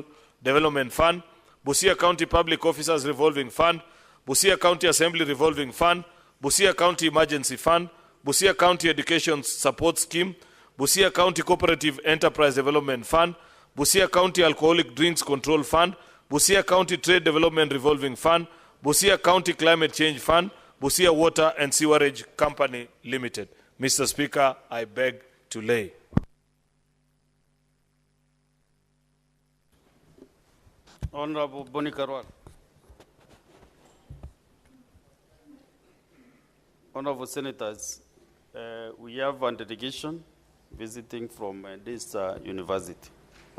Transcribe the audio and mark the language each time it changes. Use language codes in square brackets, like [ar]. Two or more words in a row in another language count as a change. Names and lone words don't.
[en] Development Fund, Busia County Public Officers Revolving Fund, Busia County Assembly Revolving Fund, Busia County Emergency Fund, Busia County Education Support Scheme, Busia County Cooperative Enterprise Development Fund, Busia County Alcoholic Drinks Control Fund, Busia County Trade Development Revolving Fund, Busia County Climate Change Fund, Busia Water and Sewerage Company Limited. Mr. Speaker, I beg to lay. Honorable Boni Karwal. Honorable Senators, we have a delegation visiting from this university.